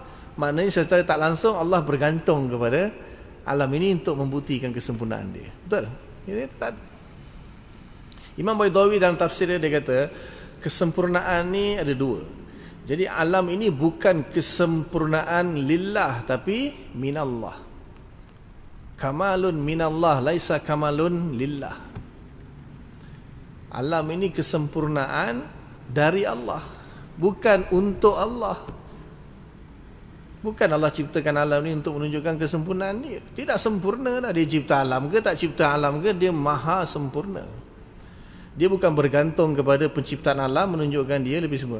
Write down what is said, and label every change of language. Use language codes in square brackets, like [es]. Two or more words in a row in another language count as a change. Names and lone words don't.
[ms] Maknanya secara tak langsung Allah bergantung kepada alam ini untuk membuktikan kesempurnaan dia. Betul? Imam Baydawi dalam tafsir dia kata kesempurnaan ni ada dua. Jadi alam ini bukan kesempurnaan lillah tapi minallah. [ar] كمال من الله ليس كمال لله. [ms] Alam ini kesempurnaan dari Allah, bukan untuk Allah. Bukan Allah ciptakan alam ini untuk menunjukkan kesempurnaan dia. Dia tak sempurna dah. Dia cipta alam ke tak cipta alam ke, dia maha sempurna. Dia bukan bergantung kepada penciptaan alam menunjukkan dia lebih sempurna.